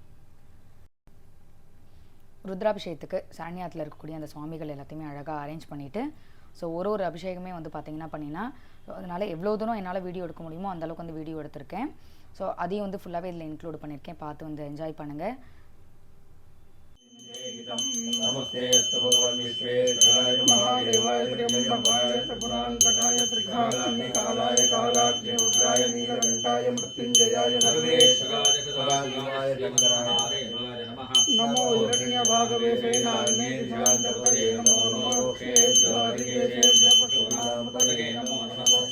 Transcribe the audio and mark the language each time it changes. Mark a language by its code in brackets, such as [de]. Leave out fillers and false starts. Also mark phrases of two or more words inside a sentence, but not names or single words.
[ta] ருத்ராபிஷேகத்துக்கு சரண்யாத்தில் இருக்கக்கூடிய அந்த சுவாமிகள் எல்லாத்தையுமே அழகாக அரேஞ்ச் பண்ணிவிட்டு ஸோ ஒரு அபிஷேகமே வந்து பார்த்திங்கன்னா பண்ணினா, ஸோ அதனால் எவ்வளோ தூரம் என்னால் வீடியோ எடுக்க முடியுமோ அந்தளவுக்கு வந்து வீடியோ எடுத்திருக்கேன். ஸோ அதையும் வந்து ஃபுல்லாகவே இதில் இன்க்ளூட் பண்ணியிருக்கேன், பார்த்து வந்து என்ஜாய் பண்ணுங்கள். [sa] नमस्ते अस्तु भगवान् विश्वेश्वराय महादेवाय त्र्यम्बकाय त्रिपुरान्तकाय त्रिकालाय कालाग्नि रुद्राय नीलकण्ठाय मृत्युञ्जयाय सर्वेश्वराय सदाशिवाय शङ्कराय नमो हिरण्यभागवे सेनान्ये दिशान्तपतये नमो नमो क्षेभ्यो हरिकेशेभ्यो पशूनां पतये नमो नमः